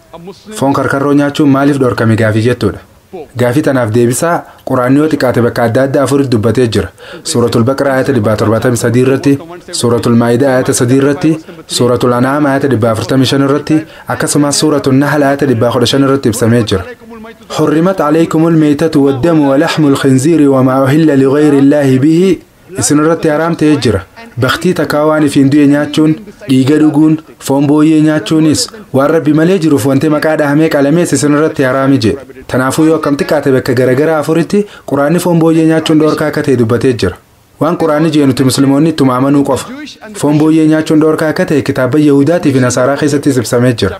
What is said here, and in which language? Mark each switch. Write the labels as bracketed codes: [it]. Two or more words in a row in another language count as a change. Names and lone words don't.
[om] Foon karkarroo nyaachuun maaliif dhorkame gaafii jettuudha. Gaafii tanaaf deebisaa Quraanni yoo xiqqaate bakka adda addaa afuritti dubbatee jira. Suuratul Baqaraa ayata 173 irratti, Suuratul Maa'idaa ayata 3 irratti, Suuratul An'aam ayata 145 irratti, akkasumas Suuratul Nahl ayata 115 irratti ibsamee jira. [ar] حرمت عليكم الميتة والدم ولحم الخنزير وما أهل لغير الله به [om] isin irratti haramtee jira. Baktii takkaawaan fi hinduu nyaachuun, dhiiga dhuguun, foon booyyee nyaachuunis waan Rabbi malee jiruuf wanti maqaa dhahamee qalamees isin irratti harami jedhe. Tanaafuu yoo akkam xiqqaate bakka garagaraa afuritti Quraanni foon booyyee nyaachuun dhoorkaa akka ta'e dubbatee jira. Waan Quraanni jedhu nuti musliimoonni ittuma amanuu qofa. Foon booyyee nyaachuun dhoorkaa akka ta'e kitaaba Yahudaatii fi Nasaaraa keessattis ibsamee jira.